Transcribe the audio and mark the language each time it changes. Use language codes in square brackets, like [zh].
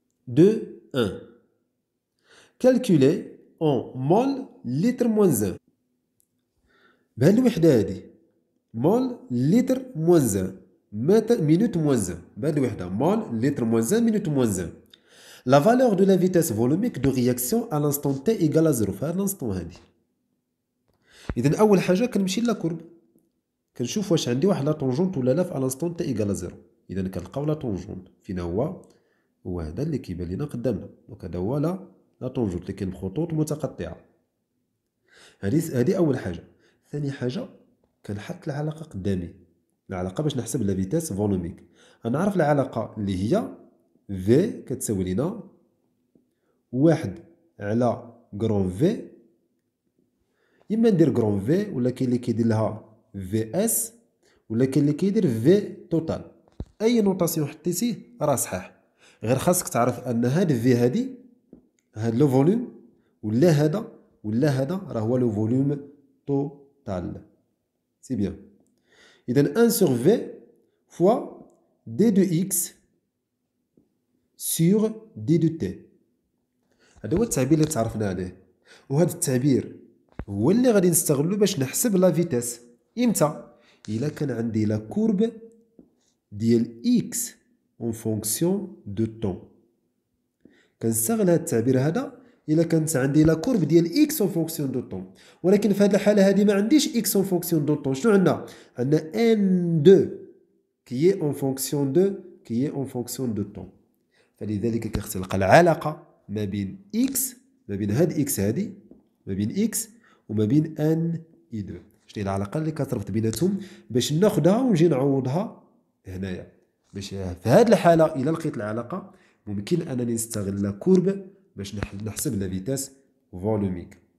[fr] 2.1 Calculer en mol litre moins 1. [ar] بهاد الوحدة هادي مول لتر موان 1 [fr] minute moins 1 [ar] بهاد الوحدة مول لتر [fr] moins 1 minute moins 1. La valeur de la vitesse volumique de réaction à l'instant T égale à 0 [ar] في هاد الانستون هادي. إذا أول حاجة كنمشي لا كورب كنشوف واش عندي واحد لا طونجونت ولا لا في الانستون T égale à 0. إذا كنلقاو لا طونجونت فين هو هذا اللي كيبان لينا قدامنا. دونك هذا هو لا طونجونت اللي كاين بخطوط متقطعة. هذه أول حاجة. ثاني حاجة كنحط العلاقة قدامي العلاقة باش نحسب لا فيتاس فولوميك. غنعرف العلاقة اللي هي في كتساوي لينا 1 على كرون في. إما ندير كرون في ولا كاين اللي كيدير لها في اس ولا كاين اللي كيدير في توتال. أي نوطاسيون حطيتيه راه صحيح، غير خاصك تعرف أن هاد في هادي هاد لو فوليوم ولا هذا راه هو لو فوليوم توتال. سي بيان. [fr] إذا 1 sur V fois d de x sur d de t. [ar] هذا هو التعبير اللي تعرفنا عليه، وهذا التعبير هو اللي غادي نستغلو باش نحسب لا فيتاس. إمتى؟ إلا كان عندي لا كورب ديال x [fr] en fonction de temps. [ar] كنستغل هذا التعبير هذا إلا كانت عندي لا كورب ديال x [fr] en fonction de temps. [ar] ولكن في هذه الحالة هذه ما عنديش x [fr] en fonction de temps. [ar] شنو عندنا؟ عندنا n2 [fr] qui est en fonction de temps. [ar] فلذلك كنلقى العلاقة ما بين x ما بين هاد x هذه ما بين x وما بين n-2. شنو هي العلاقة اللي كتربط بيناتهم باش ناخذها ونجي نعوضها هنايا. باش في هذه الحالة إلا لقيت العلاقة ممكن أنني نستغل لا كورب باش نحسب لا فيتاس فولوميك.